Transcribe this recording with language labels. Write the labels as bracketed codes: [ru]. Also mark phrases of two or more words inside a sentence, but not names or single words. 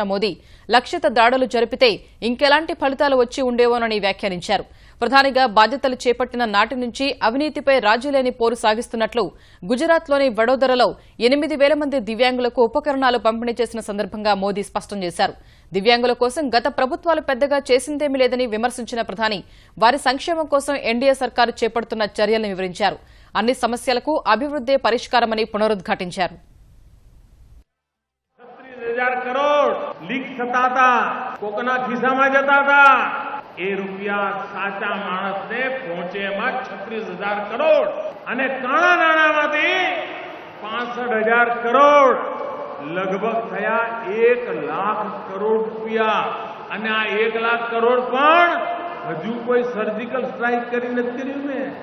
[te] మోదీ లక్షిత దాడులు జరిపితే ఇంకెలాంటి ఫలితాలు వచ్చి ఉండేవోనని వ్యాఖ్యానించారు ప్రధానిగా బాధ్యతలు చేపట్టిన నాటి నుంచి అవినీతిపై రాజీలేని పోరు సాగిస్తున్నట్లు గుజరాత్లోని వడోదరలో 8,000 మంది దివ్యాంగులకు ఉపకరణాలు పంపిణీ చేసిన సందర్భంగా మోదీ స్పష్టం చేశారు దివ్యాంగుల కోసం గత ప్రభుత్వాలు పెద్దగా చేసిందేమీ లేదని విమర్శించిన ప్రధాని వారి సంక్షేమం కోసం ఎన్డీఏ సర్కారు చేపడుతున్న చర్యలను వివరించారు అన్ని సమస్యలకు అభివృద్దే పరిష్కారమని పునరుద్ఘాటించారు [gu] એ રૂપિયા સાચા માણસને પહોંચે એમાં 36,000 કરોડ અને કાળા નાણામાંથી 65,000 કરોડ લગભગ થયા 1,00,000 કરોડ રૂપિયા અને આ 1,00,000 કરોડ પણ હજુ કોઈ [en] surgical strike [gu] કરી નથી કર્યું ને